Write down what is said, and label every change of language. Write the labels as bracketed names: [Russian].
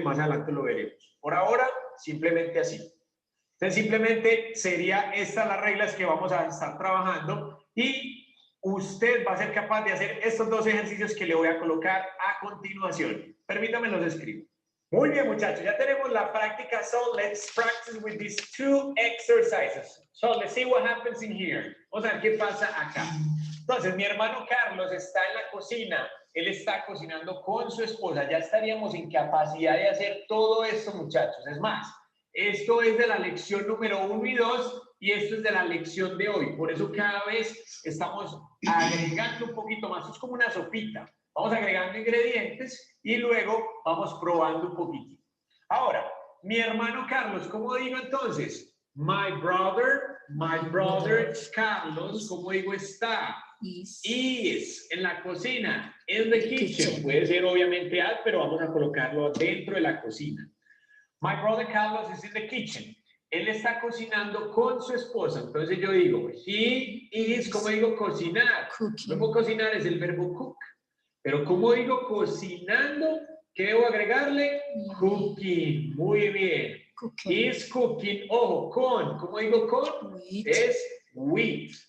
[Spanish] Más adelante lo veremos. Por ahora, simplemente así. Entonces, simplemente sería estas las reglas que vamos a estar trabajando y usted va a ser capaz de hacer estos dos ejercicios que le voy a colocar a continuación. Permítame los escribo. Muy bien, muchachos, ya tenemos la práctica. [English] So let's practice with these two exercises. So let's see what happens in here. [Spanish] Vamos a ver qué pasa acá. Entonces, mi hermano Carlos está en la cocina. Él está cocinando con su esposa. Ya estaríamos en capacidad de hacer todo esto, muchachos. Es más, esto es de la lección número 1 y 2 y esto es de la lección de hoy. Por eso cada vez estamos agregando un poquito más. Es como una sopita. Vamos agregando ingredientes y luego vamos probando un poquitito. Ahora, mi hermano Carlos, ¿cómo digo entonces? [English] My brother Carlos, [Spanish] ¿cómo digo está? Is, en la cocina, [English] in the kitchen. [Spanish] Puede ser obviamente at, pero vamos a colocarlo dentro de la cocina. [English] My brother Carlos is in the kitchen. [Spanish] Él está cocinando con su esposa. Entonces yo digo, [English] he is, [Spanish] ¿cómo digo cocinar? El verbo cocinar es el verbo cook. Pero ¿cómo digo cocinando? ¿Qué debo agregarle? Cooking. Muy bien. [English] Is cooking. [Spanish] Ojo, con. ¿Cómo digo con? Es with.